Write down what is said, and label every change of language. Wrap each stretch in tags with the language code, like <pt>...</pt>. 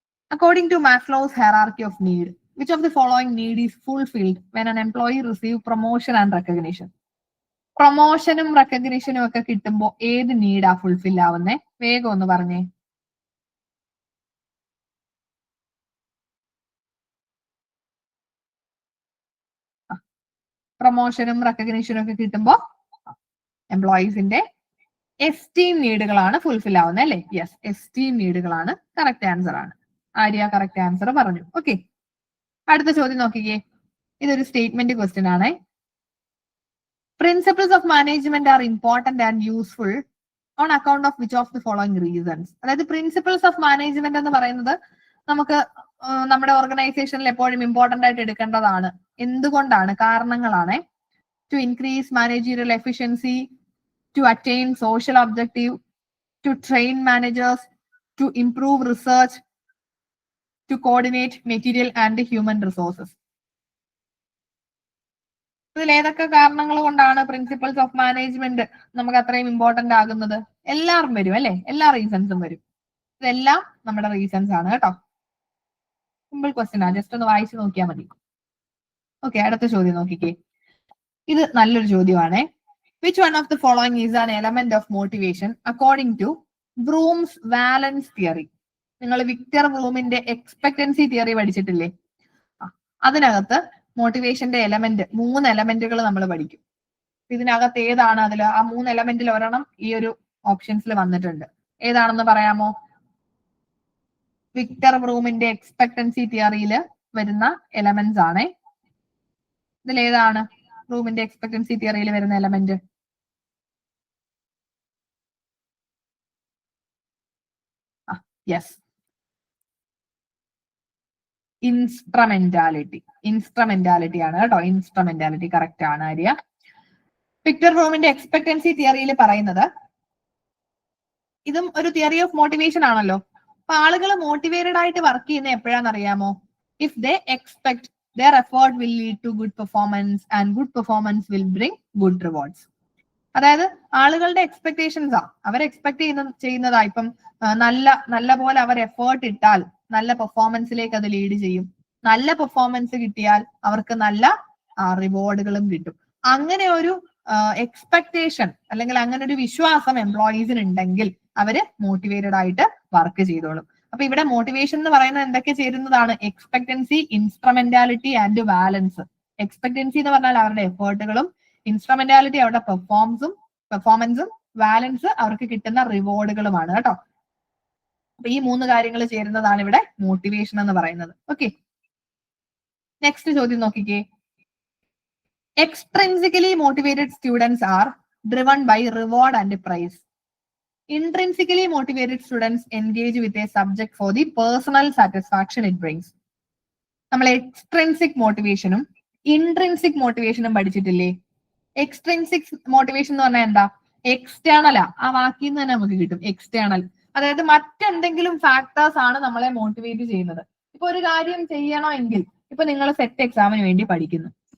<en>According to Maslow's hierarchy of need, which of the following need is fulfilled when an employee receives promotion and recognition?</en> <ml>പ്രൊമോഷനും റെക്കഗ്നിഷനും ഒക്കെ കിട്ടുമ്പോൾ ഏത് നീഡാ fulfil ആവുന്നേ? വേഗം ഒന്ന് പറഞ്ഞേ. പ്രൊമോഷനും റെക്കഗ്നിഷനും ഒക്കെ കിട്ടുമ്പോൾ എംപ്ലോയീസിന്റെ എസ്റ്റീം നീഡുകളാണ് ഫുൾഫിൽ ആവുന്നത് അല്ലേ? യെസ്, എസ്റ്റീം നീഡുകളാണ് കറക്റ്റ് ആൻസർ ആണ്. ആര്യ കറക്റ്റ് ആൻസർ പറഞ്ഞു. ഓക്കെ, അടുത്ത ചോദ്യം നോക്കിക്കേ. ഇതൊരു സ്റ്റേറ്റ്മെന്റ് ക്വസ്റ്റ്യൻ ആണ്.</ml> <en>Principles of management are important and useful on account of which of the following reasons.</en> <ml>അതായത് പ്രിൻസിപ്പിൾസ് ഓഫ് മാനേജ്മെന്റ് എന്ന് പറയുന്നത് നമുക്ക് നമ്മുടെ ഓർഗനൈസേഷനിൽ എപ്പോഴും ഇമ്പോർട്ടന്റ് ആയിട്ട് എടുക്കേണ്ടതാണ്. എന്തുകൊണ്ടാണ്? കാരണങ്ങളാണ്.</ml> <en>To increase managerial efficiency, to attain social objective, to train managers, to improve research, to coordinate material and human resources.</en> <ml>ഇതിൽ ഏതൊക്കെ കാരണങ്ങൾ കൊണ്ടാണ് പ്രിൻസിപ്പൽസ് ഓഫ് മാനേജ്മെന്റ് നമുക്ക് അത്രയും ഇമ്പോർട്ടന്റ് ആകുന്നത്? എല്ലാവരും വരും അല്ലെ, എല്ലാ റീസൺസും വരും. ഇതെല്ലാം നമ്മുടെ റീസൺസ് ആണ് കേട്ടോ. സിമ്പിൾ ക്വസ്റ്റ്യൻ ആണ്, ജസ്റ്റ് ഒന്ന് വായിച്ചു നോക്കിയാൽ മതി. ഓക്കെ, അടുത്ത ചോദ്യം നോക്കിക്കേ. ഇത് നല്ലൊരു ചോദ്യമാണേ.</ml> <en>Which one of the following is an element of motivation according to Bloom's valence theory?</en> <ml>നിങ്ങൾ വിക്ടർ ബ്ലൂമിന്റെ എക്സ്പെക്ടൻസി തിയറി പഠിച്ചിട്ടില്ലേ? അതിനകത്ത് മോട്ടിവേഷന്റെ എലമെന്റ്, 3 എലമെന്റുകൾ നമ്മൾ പഠിക്കും. ഇതിനകത്ത് ഏതാണ് അതിൽ? ആ 3 എലമെന്റിൽ ഒരെണ്ണം ഈ ഒരു ഓപ്ഷൻസിൽ വന്നിട്ടുണ്ട്. ഏതാണെന്ന് പറയാമോ? വിക്ടർ ബ്ലൂമിന്റെ എക്സ്പെക്ടൻസി തിയറിയിൽ വരുന്ന എലമെന്റ്സ് ആണ്. ഇതിൽ ഏതാണ് ബ്ലൂമിന്റെ എക്സ്പെക്ടൻസി തിയറിയിൽ വരുന്ന എലമെന്റ്?</ml> <en>Yes, instrumentality.</en> <ml>ഇൻസ്ട്രുമെന്റാലിറ്റി ആണ് കേട്ടോ. ഇൻസ്ട്രുമെന്റാലിറ്റി കറക്റ്റ് ആണ് ആര്യ. വിക്ടർ ബ്ലൂമിന്റെ എക്സ്പെക്ടൻസി തിയറിയിൽ പറയുന്നത്, ഇതും ഒരു തിയറി ഓഫ് മോട്ടിവേഷൻ ആണല്ലോ. അപ്പൊ ആളുകൾ മോട്ടിവേറ്റഡ് ആയിട്ട് വർക്ക് ചെയ്യുന്നത് എപ്പോഴാണെന്ന് അറിയാമോ?</ml> <en>If they expect their effort will lead to good performance and good performance will bring good rewards.</en> <ml>അതായത് ആളുകളുടെ എക്സ്പെക്ടേഷൻസ് അവർ എക്സ്പെക്ട് ചെയ്യുന്നതാ. ഇപ്പം നല്ല പോലെ അവർ എഫേർട്ട് ഇട്ടാൽ നല്ല പെർഫോമൻസിലേക്ക് അത് ലീഡ് ചെയ്യും. നല്ല പെർഫോമൻസ് കിട്ടിയാൽ അവർക്ക് നല്ല റിവാർഡുകളും കിട്ടും. അങ്ങനെ ഒരു എക്സ്പെക്ടേഷൻ അല്ലെങ്കിൽ അങ്ങനെ ഒരു വിശ്വാസം എംപ്ലോയീസിന് ഉണ്ടെങ്കിൽ അവര് മോട്ടിവേറ്റഡ് ആയിട്ട് വർക്ക് ചെയ്തോളും. അപ്പൊ ഇവിടെ മോട്ടിവേഷൻ എന്ന് പറയുന്നത് എന്തൊക്കെ ചേരുന്നതാണ്? Expectancy, instrumentality and വാലൻസ്. എക്സ്പെക്ടൻസി എന്ന് പറഞ്ഞാൽ അവരുടെ എഫേർട്ടുകളും, ഇൻസ്ട്രുമെന്റാലിറ്റി അവരുടെ പെർഫോമൻസും, വാലൻസ് അവർക്ക് കിട്ടുന്ന റിവാർഡുകളുമാണ് കേട്ടോ. അപ്പൊ ഈ 3 കാര്യങ്ങൾ ചേരുന്നതാണ് ഇവിടെ മോട്ടിവേഷൻ എന്ന് പറയുന്നത്. ഓക്കെ, നെക്സ്റ്റ് ചോദ്യം നോക്കിക്കേ.</ml> <en>Extrinsically motivated students are driven by reward and prize. Intrinsically motivated students engage with a subject for the personal satisfaction it brings.</en> <ml>നമ്മൾ എക്സ്ട്രിൻസിക് മോട്ടിവേഷനും ഇൻട്രിൻസിക് മോട്ടിവേഷനും പഠിച്ചിട്ടില്ലേ? എക്സ്ട്രിൻസിക് മോട്ടിവേഷൻ എന്ന് പറഞ്ഞാൽ എന്താ? എക്സ്റ്റേണലാ. ആ വാക്കിൽ നിന്ന് തന്നെ നമുക്ക് കിട്ടും എക്സ്റ്റേണൽ. അതായത് മറ്റെന്തെങ്കിലും ഫാക്ടേഴ്സ് ആണ് നമ്മളെ മോട്ടിവേറ്റ് ചെയ്യുന്നത്. ഇപ്പൊ ഒരു കാര്യം ചെയ്യണമെങ്കിൽ, ഇപ്പൊ നിങ്ങൾ സെറ്റ് എക്സാമിന് വേണ്ടി പഠിക്കുന്നു.</ml>